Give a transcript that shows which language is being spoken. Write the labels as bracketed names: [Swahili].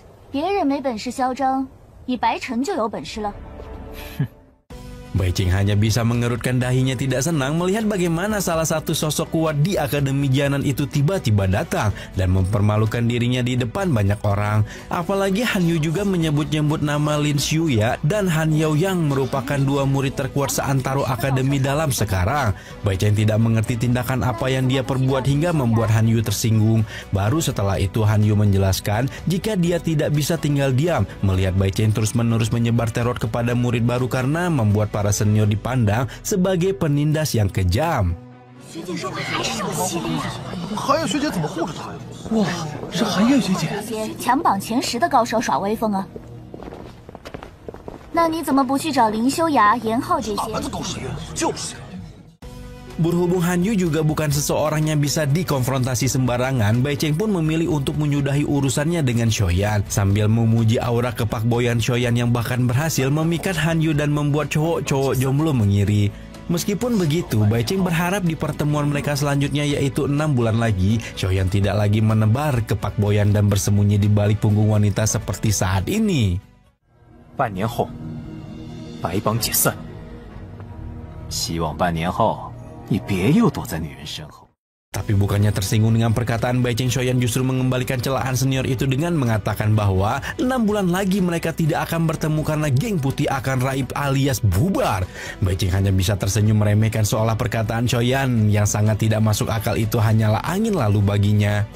[Chinese] 别人没本事嚣张，你白晨就有本事了。 [Indonesian] Bai Cheng hanya bisa mengerutkan dahinya tidak senang melihat bagaimana salah satu sosok kuat di Akademi Jianan itu tiba-tiba datang dan mempermalukan dirinya di depan banyak orang. Apalagi Han Yu juga menyebut-nyebut nama Lin Xiuya dan Han Yao yang merupakan dua murid terkuat seantero Akademi Dalam sekarang. Bai Cheng tidak mengerti tindakan apa yang dia perbuat hingga membuat Han Yu tersinggung. Baru setelah itu Han Yu menjelaskan jika dia tidak bisa tinggal diam melihat Bai Cheng terus-menerus menyebar teror kepada murid baru karena membuat para senior dipandang sebagai penindas yang kejam. [Chinese] 学姐说话还是有戏的呀！寒月学姐怎么护着他呀？哇，是寒月学姐！这些强榜前10的高手耍威风啊！那你怎么不去找林修雅、严浩这些？哪门子狗屎运？就是。 [Indonesian] Berhubung Han Yu juga bukan seseorang yang bisa dikonfrontasi sembarangan, Bai Cheng pun memilih untuk menyudahi urusannya dengan Xiaoyan sambil memuji aura kepakboyan Xiaoyan yang bahkan berhasil memikat Han Yu dan membuat cowok-cowok jomblo mengiri. Meskipun begitu, Bai Cheng berharap di pertemuan mereka selanjutnya, yaitu 6 bulan lagi, Xiaoyan tidak lagi menebar kepakboyan dan bersembunyi di balik punggung wanita seperti saat ini. [Chinese] 半年后，白帮解散。希望半年后。 你别又躲在女人身后。 [Indonesian] Tapi bukannya tersinggung dengan perkataan Bai Cheng, Xiaoyan justru mengembalikan celaan senior itu dengan mengatakan bahwa 6 bulan lagi mereka tidak akan bertemu karena geng putih akan raib alias bubar. Bai Cheng hanya bisa tersenyum meremehkan seolah perkataan Xiaoyan yang sangat tidak masuk akal itu hanyalah angin lalu baginya.